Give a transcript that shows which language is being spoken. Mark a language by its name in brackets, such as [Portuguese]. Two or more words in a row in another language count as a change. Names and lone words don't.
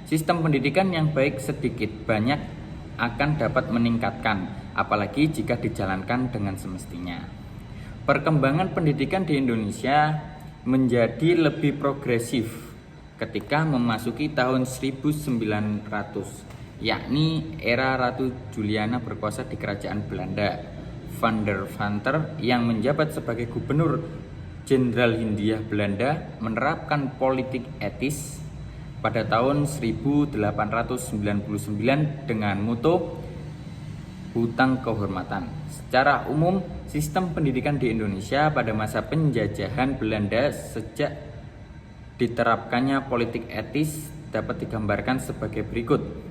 [Indonesian] Sistem pendidikan yang baik sedikit banyak akan dapat meningkatkan, apalagi jika dijalankan dengan semestinya. Perkembangan pendidikan di Indonesia menjadi lebih progresif ketika memasuki tahun 1900. Yakni era Ratu Juliana berkuasa di kerajaan Belanda. Van der Vanter yang menjabat sebagai Gubernur Jenderal Hindia Belanda menerapkan politik etis pada tahun 1899 dengan moto hutang kehormatan. Secara umum, sistem pendidikan di Indonesia pada masa penjajahan Belanda sejak diterapkannya politik etis dapat digambarkan sebagai berikut.